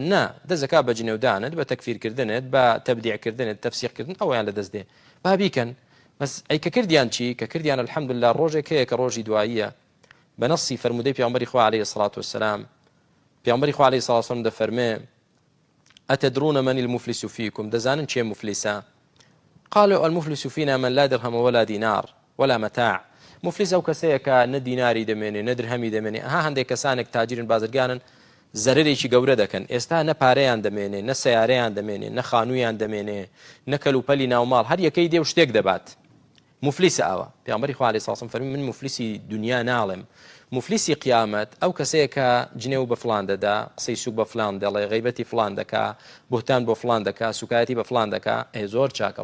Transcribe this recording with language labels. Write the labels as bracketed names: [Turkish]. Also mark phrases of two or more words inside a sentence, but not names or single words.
[Central Kurdish] نا دەزەکا بە جنێودانت، بە تەکفیرکردنت، بە تەبدیعکردنت، تەفسیقکردن ئەویان لە دەستدێ با بیکەن. بەس ئەی کە کردیان چی؟ کە کردیان الحەمدولله ڕۆژێک هەیە کە ڕۆژی دواییە بە نەسی فەرمودەی پێغەمبەری خوا [Arabic] عەلەیهی سەڵاتو وەسەلام. [Central Kurdish] پێغەمبەری خوا [Arabic] عەلەیهی سەڵاتو وەسەلام [Central Kurdish] دەفەرمێ [Arabic] ئەتەدرون من المفلس فيكم، [Central Kurdish] دەزانن چێ مفلیسە؟ [Arabic] قالوا المفلس فينا من لا درهم ولا دينار ولا متاع. [Central Kurdish] مفلس ئەو کەسەیە کە نە دیناری دەمێنێ نە درهەمی دەمێنێ. هەندێک کەسانێک تاجرن بازرگانن زەرێکی گەورە دەکەن، ئێستا نە پارەیان دەمێنێ نە سەیارەیان دەمێنێ نە خانوویان دەمێنێ نە کەلوپەلی ناوماڵ، هەر یەکەی دێ و شتێک دەبات. مفلیسە ئەوە. پێغەمبەری خوا [Arabic] عەلەیهی سەڵاتو وەسەلام [Central Kurdish] فەرمی من مفلیسی دنیا ناڵێم، مفلیسی قیامەت ئەو کەسەیە کە جنێو بە فڵان دەدا، قسەی سوک بە فڵان دەڵێ، غیبەتی فڵان دەکا، بوهتان بۆ فڵان دەکا، سوکایەتی بە فڵان دەکا، زۆر چاکە.